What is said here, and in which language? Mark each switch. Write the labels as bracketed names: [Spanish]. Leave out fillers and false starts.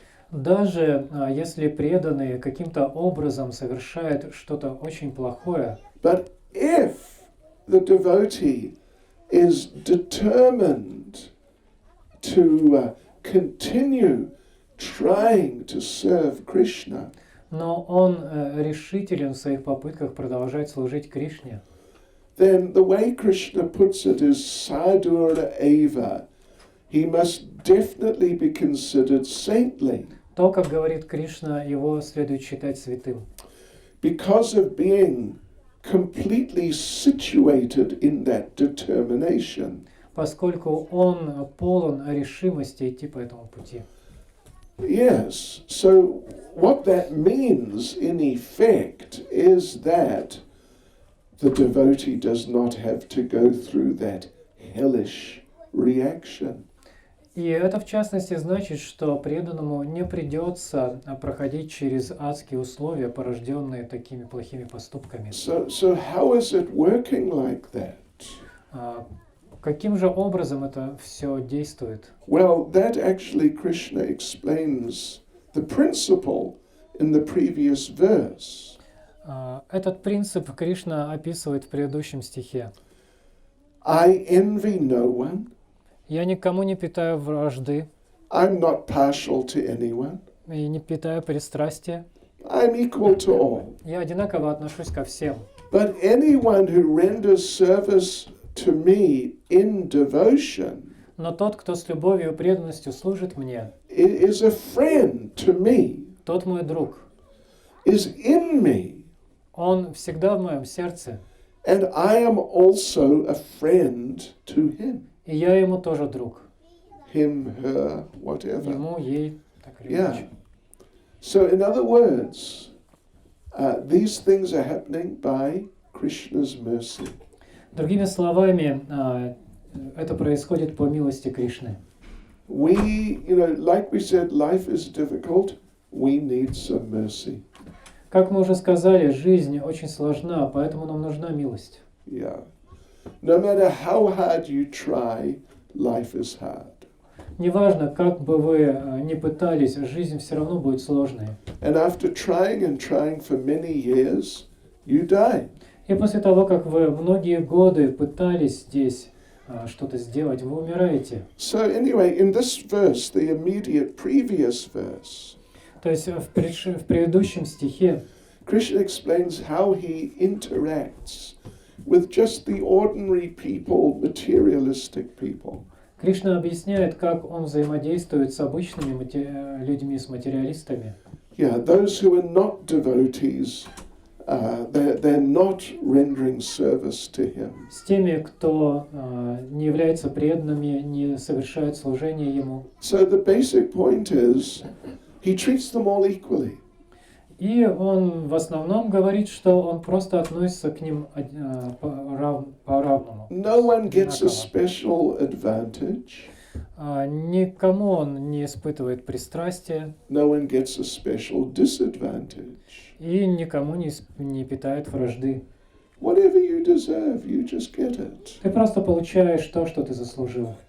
[Russian] Даже если преданные каким-то образом совершают что-то очень плохое, [English] but if the devotee is determined to continue trying to serve Krishna, [Russian] но он решителен в своих попытках продолжать служить Кришне, [English] then the way Krishna puts it is sadhura eva. He must definitely be considered saintly. [Russian] то, как говорит Кришна, его следует считать святым. [English] Because of being completely situated in that determination. [Russian] Поскольку он полон решимости идти по этому пути. [English] Yes, so what that means in effect is that the devotee does not have to go through that hellish reaction. [Russian] И это в частности значит, что преданному не придется проходить через адские условия, порожденные такими плохими поступками. [English] So how is it working like that? [Russian] Каким же образом это все действует? [English] Well, that actually Krishna explains the principle in the previous verse. [Russian] Этот принцип Кришна описывает в предыдущем стихе. [English] I envy no one. [Russian] Я никому не питаю вражды [English] I'm not partial to anyone. [Russian] и не питаю пристрастия. [English] I'm equal to all. [Russian] Я одинаково отношусь ко всем. [English] But anyone who renders service to me in devotion [Russian] Но тот, кто с любовью и преданностью служит мне, [English] is a friend to me, [Russian] тот мой друг. [English] is in me. [Russian] Он всегда в моем сердце. [English] And I am also a friend to him. [Russian] И я ему тоже друг. [English] Him, her, whatever. [Russian] Ему, ей, так или [English] Yeah. [Russian] иначе. [English] So in other words, these things are happening by Krishna's mercy. [Russian] Другими словами, это происходит по милости Кришны. [English] We, like we said, life is difficult. We need some mercy. [Russian] Как мы уже сказали, жизнь очень сложна, поэтому нам нужна милость. [English] Yeah. No matter how hard you try, life is hard. [Russian] Неважно, как бы вы ни пытались, жизнь все равно будет сложной. [English] And after trying and trying for many years, you die. [Russian] И после того, как вы многие годы пытались здесь что-то сделать, вы умираете. [English] So anyway, in this verse, the immediate previous verse, [Russian] То есть в предыдущем стихе [English] Krishna explains how he interacts with just the ordinary people, materialistic people. [Russian] Кришна объясняет, как он взаимодействует с обычными людьми, с материалистами. [English] Yeah, those who are not devotees, they're not rendering service to him. [Russian] С теми, кто не является преданными, не совершает служение ему. [English] So the basic point is, he treats them all equally. [Russian] И он в основном говорит, что он просто относится к ним по-равному. [English] No one gets a special advantage. [Russian] Никому он не испытывает пристрастия [English] No one gets a special disadvantage. [Russian] и никому не питает вражды. [English] Whatever you deserve, you just get it. [Russian] Ты просто получаешь то, что ты заслужил.